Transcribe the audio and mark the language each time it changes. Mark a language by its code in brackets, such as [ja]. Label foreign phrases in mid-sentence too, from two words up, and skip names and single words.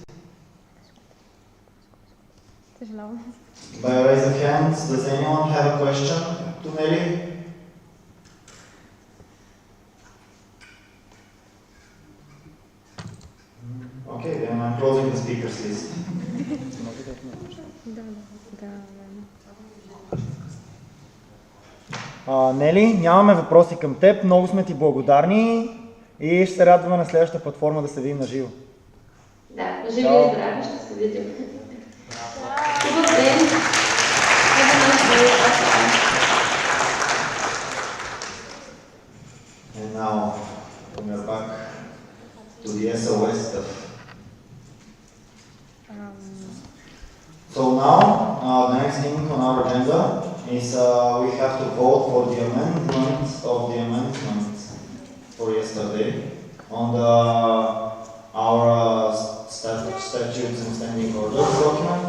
[en] By raise of hands, does anyone have a question to Nelly? Okay, then I'm closing the speakers list. [bg] Нели, нямаме въпроси към теб, много сме ти благодарни и ще се радваме на следващата платформа да се видим на живо. Да, живи и здрави, ще се видим. Хубав ден! [en] And now we are back to the SOS stuff. So now, the next thing on our agenda is we have to vote for the amendment of the amendment for yesterday on our statutes and standing orders document.